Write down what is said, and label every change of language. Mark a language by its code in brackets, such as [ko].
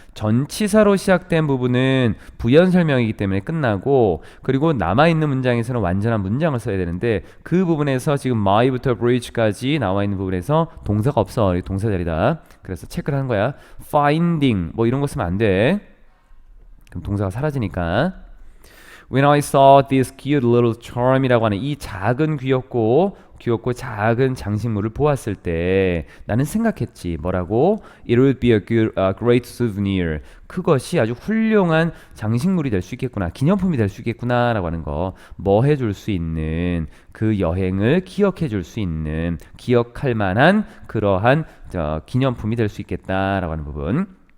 [ko] 전치사로 시작된 부분은 부연 설명이기 때문에 끝나고, 그리고 남아있는 문장에서는 완전한 문장을 써야 되는데 그 부분에서 지금 my부터 bridge까지 나와있는 부분에서 동사가 없어. 동사자리다. 그래서 체크를 하는 거야. finding 뭐 이런 거 쓰면 안 돼. 그럼 동사가 사라지니까. [en] When I saw this cute little charm [ko] 이라고 하는 이 작은 귀엽고 작은 장식물을 보았을 때 나는 생각했지. 뭐라고? [en] It would be a great souvenir. [ko] 그것이 아주 훌륭한 장식물이 될 수 있겠구나. 기념품이 될 수 있겠구나 라고 하는 거. 뭐 해줄 수 있는, 그 여행을 기억해 줄 수 있는, 기억할 만한 그러한 기념품이 될 수 있겠다라고 하는 부분.